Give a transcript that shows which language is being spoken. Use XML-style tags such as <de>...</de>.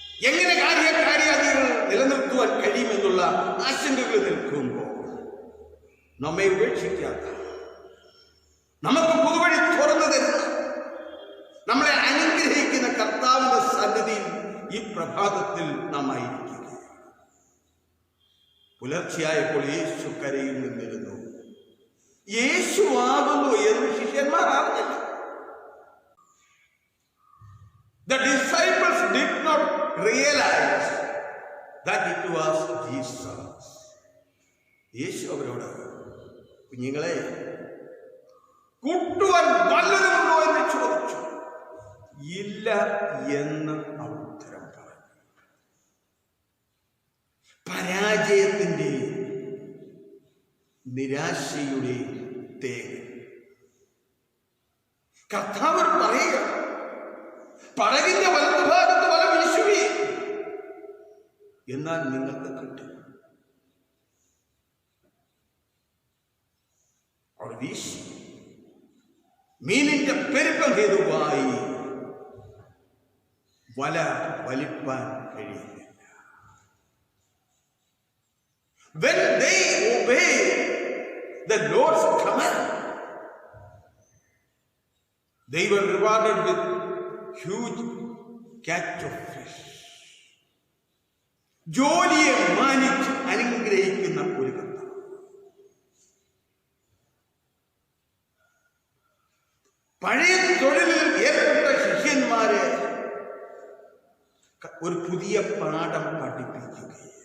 <ml>എങ്ങനെ കാര്യാദികൾ നിലനിർത്തുവാൻ കഴിയുമെന്നുള്ള ആശങ്കകൾ നിൽക്കുമ്പോൾ നമ്മെ ഉപേക്ഷിക്കാത്ത, നമുക്ക് പുതുവഴി തുറന്നു തരുന്ന, നമ്മളെ അനുഗ്രഹിക്കുന്ന കർത്താവിന്റെ സന്നിധിയിൽ ഈ പ്രഭാതത്തിൽ നാം ആയിരിക്കുക. പുലർച്ചയായപ്പോൾ യേശു കരയിൽ നിന്നിരുന്നു. യേശു ആകുന്നു എന്ന് ശിഷ്യന്മാർ അറിഞ്ഞില്ല.</ml> <en>The disciples did not realize that it was Jesus.</en> <ml>യേശു അവരോട്, കുഞ്ഞുങ്ങളെ, കൂട്ടുവാൻ വല്ലതുമുണ്ടോ എന്ന് ചോദിച്ചു. ഇല്ല എന്ന് അവർ ഉത്തരം പറഞ്ഞു. പരാജയത്തിന്റെയും നിരാശയുടെയും തേങ്ങ കർത്താവ് പറയുക, പടകിന്റെ വലതുഭാഗത്ത് വല വീശുവീ, എന്നാൽ നിങ്ങൾക്ക് കിട്ടും. അവർ വീശി. മീനിന്റെ പെരുപ്പം ഹേതുവായി വല വലിപ്പാൻ കഴിയുന്നില്ല.</ml> <en>When they obey the Lord's command, they were rewarded with huge catch of fish.</en> <ml>ജോലിയെ മാനിച്ച് അനുഗ്രഹിക്കുന്ന ഒരു കർത്താവ്. പഴയ തൊഴിലിൽ ഏർപ്പെട്ട ശിഷ്യന്മാരെ ഒരു പുതിയ പാഠം പഠിപ്പിക്കുകയാണ്.</ml>